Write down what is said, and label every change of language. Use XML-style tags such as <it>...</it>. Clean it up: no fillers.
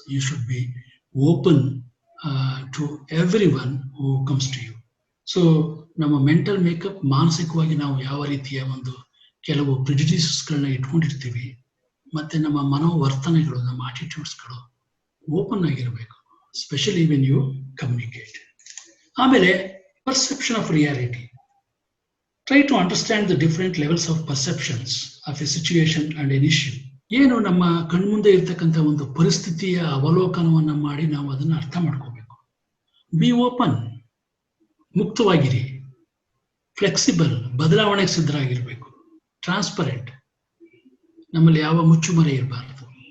<en>You should be open to everyone who comes to you.</en> <kn>So ನಮ್ಮ mental makeup, ಮಾನಸಿಕವಾಗಿ ನಾವು ಯಾವ ರೀತಿಯ ಒಂದು ಕೆಲವು ಪ್ರಿಜುಡಿಸಸ್ಗಳನ್ನ ಇಟ್ಕೊಂಡಿರ್ತೀವಿ, ಮತ್ತೆ ನಮ್ಮ ಮನೋವರ್ತನೆಗಳು, ನಮ್ಮ ಆಟಿಟ್ಯೂಡ್ಸ್ಗಳು ಓಪನ್ ಆಗಿರಬೇಕು,</kn> <en>Specially when you communicate.</en> <kn>ಆಮೇಲೆ</kn> <en>Perception of reality. Try to understand the different levels of perceptions of a situation and an issue.</en> <kn>ಏನು ನಮ್ಮ ಕಣ್ಮುಂದೆ ಇರ್ತಕ್ಕಂಥ ಒಂದು ಪರಿಸ್ಥಿತಿಯ ಅವಲೋಕನವನ್ನು ಮಾಡಿ ನಾವು ಅದನ್ನು ಅರ್ಥ ಮಾಡ್ಕೋಬೇಕು.</kn> <en>be open,</en> <kn>ಮುಕ್ತವಾಗಿರಿ. ಫ್ಲೆಕ್ಸಿಬಲ್, ಬದಲಾವಣೆಗೆ ಸಿದ್ಧರಾಗಿರ್ಬೇಕು. ಟ್ರಾನ್ಸ್ಪರೆಂಟ್, ನಮ್ಮಲ್ಲಿ ಯಾವ ಮುಚ್ಚುಮರೆ ಇರಬಾರ್ದು.</kn>